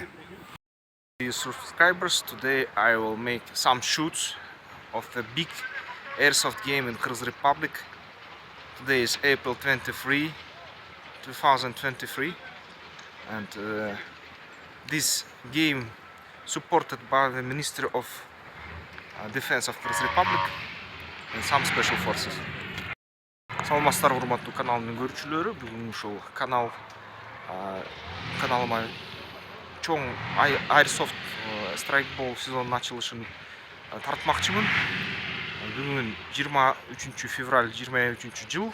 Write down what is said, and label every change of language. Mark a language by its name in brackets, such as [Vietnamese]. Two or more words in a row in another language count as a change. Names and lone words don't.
[English] Dear subscribers, today I will make some shoots of the big airsoft game in Kyrgyz Republic. Today is April 23, 2023, and this game supported by the Ministry of Defense of Kyrgyz Republic and some special forces. [Kyrgyz] Саламатсыздар, урматтуу каналымдын көрүүчүлөрү. Бүгүн ушул каналыма чоң [English] Airsoft Strikeball [Kyrgyz] сезонунун ачылышын тартмакчымын. Бүгүн 23 февраль 23 жыл.